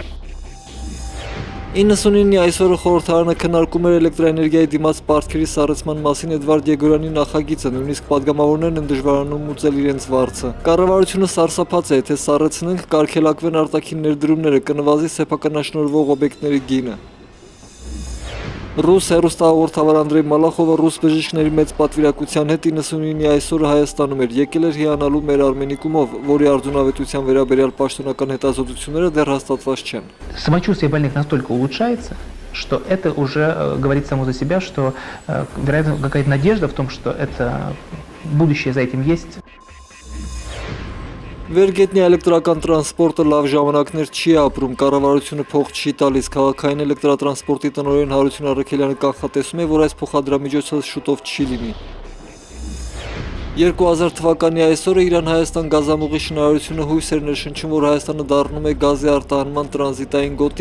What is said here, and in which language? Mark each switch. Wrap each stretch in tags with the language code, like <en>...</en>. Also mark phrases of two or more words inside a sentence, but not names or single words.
<hy>99-ի այսօրը խորհրդարանը քննարկում էր էլեկտրաէներգիայի դիմաց պարտքերի սառեցման մասին Էդվարդ Եգորյանի նախագիծը, նույնիսկ падգամավորներն են դժվարանում մուծել իրենց վարձը։ Կառավարությունը սարսափած է, թե սառեցնենք, կարգելակվեն արտաքին ներդրումները, կնվազի սեփականաշնորհվող օբյեկտների գինը։ Ռուս հեռուստահաղորդավար Անդրեյ Մալախովը ռուս բժիշկների մեծ պատվիրակության հետ 99-ի այսօրը Հայաստանում էր, եկել էր հիանալու մեր Արմենիկումով, որի արդյունավետության վերաբերյալ պաշտոնական հետազոտությունները դեռ հաստատված չեն։</hy> <ru>Самочувствие больных настолько улучшается, что это уже говорит само за себя, что, вероятно, какая-то надежда в том, что это будущее за этим есть.</ru> <hy>Վերգետնի էլեկտրական տրանսպորտը լավ ժամանակներ չի ապրում, կառավարությունը փող չի տալիս, քաղաքային էլեկտրատրանսպորտի տնօրեն Հարություն Առաքելյանը կանխատեսում է, որ այս փոխադրամիջոցը շուտով չի լինի։ 2000 թվականի այսօրը Իրան-Հայաստան գազամուղի շինարարությունը հույս էր ներշնչում, որ Հայաստանը դառնում է գազի արտահանման տրանզիտային գոտի։</hy>